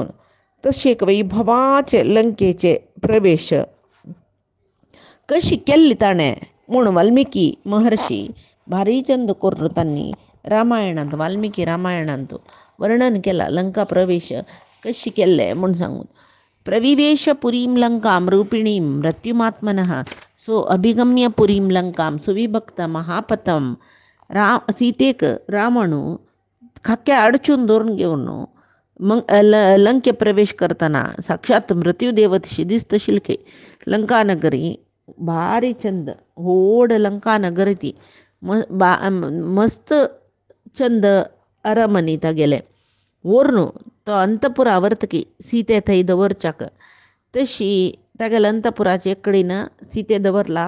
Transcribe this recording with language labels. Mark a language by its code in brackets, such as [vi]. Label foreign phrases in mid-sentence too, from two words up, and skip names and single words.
[kok] तशेंच वैभवाचे लंकेचे प्रवेश कशी केल्ली ताणें म्हूण वाल्मिकी महर्शी भारी चंद करून तांणी रामायणांत वाल्मिकी रामायणांत वर्णन केला लंका प्रवेश कशी केल्ले म्हूण सांगून. [sa] प्रविवेश पुरीं लंकां रूपिणीं मृत्युमात्मनः सो अभिगम्य पुरीं लंकां सुविभक्त महापथम. [kok] सीतेक रावण खाक्या अडचून दवरून घेवन लंके प्रवेश करतना साक्षात मृत्यूदेव तशी दिसता आशिल्ली. लंकानगरी भारी चंद व्हड लंकानगर ती मस्त चंद अरमनी तागेले व्हरून तो अंतपुरा व्हरतकी सीते थंय दवरच्याक तशी तागेल्या अंतपुराचे कडेन सीते दवरला.